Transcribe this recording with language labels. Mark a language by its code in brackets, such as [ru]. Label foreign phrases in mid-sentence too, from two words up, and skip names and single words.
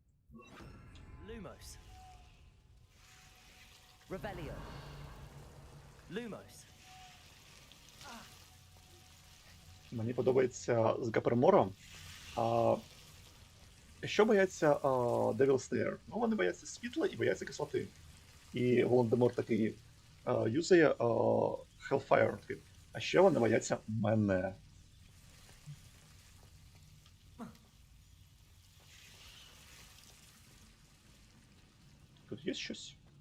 [la] Lumos. Revelio. Lumos. [uk] Мені подобається з Гапермором. Що бояться Devil Slayer? Ну, вони бояться світла і бояться кислоти. І Волан-де-Морт такий юзає Hellfire. Такий. А ще вони бояться мене. Тут є щось?